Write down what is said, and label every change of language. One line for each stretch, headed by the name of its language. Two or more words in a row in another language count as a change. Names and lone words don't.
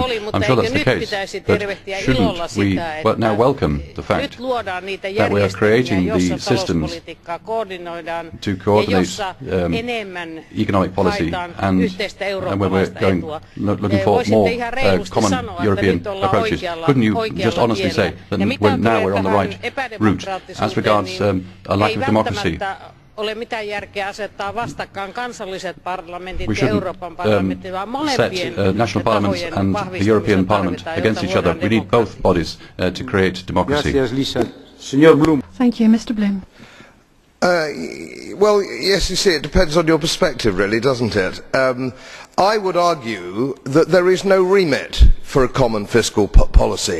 English: I'm sure that's the case, but shouldn't we now welcome the fact that we are creating the systems to coordinate economic policy and where we're looking for more common European approaches? Couldn't you just honestly say that now we're on the right route? As regards a lack of democracy,
Finnish: ole mitään järkeä asettaa vastakkain kansalliset parlamentit
English: we
Finnish: ja Euroopan parlamentti, vaan molempien
English: national parliaments and the European Parliament against each other. We need both bodies to create democracy. Thank you, Mr. Bloom. Well, yes, you see, it depends on your perspective, really, doesn't it? I would argue that there is no remit for a common fiscal policy.